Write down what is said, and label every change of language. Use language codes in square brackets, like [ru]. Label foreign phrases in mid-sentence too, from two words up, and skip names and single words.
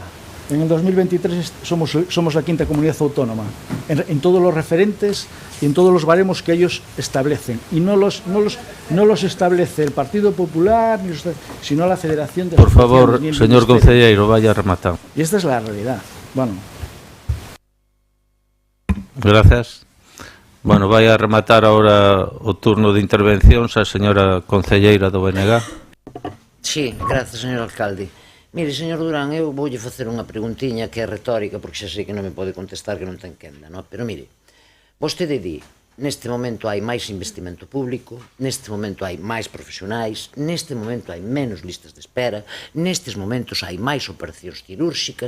[es] En el 2023 somos la 5ª comunidad autónoma en todos los referentes y en todos los baremos que ellos establecen. Y no los establece el Partido Popular, sino la Federación de Por favor, señor concelleiro, vaya a rematar. Y esta es la realidad. Bueno. Gracias. Bueno, [gl] vai a rematar ahora o turno de intervencións a señora concelleira do BNG. [es] Sí, gracias, [gl] señor alcalde. Mire, señor Durán, eu voulle facer unha preguntiña que é retórica, porque xa sei que non me pode contestar, que non ten quenda, non? Pero mire, vostede di, neste momento hai máis investimento público, neste momento hai máis profesionais, neste momento hai menos listas de espera, nestes momentos hai máis operacións quirúrxicas.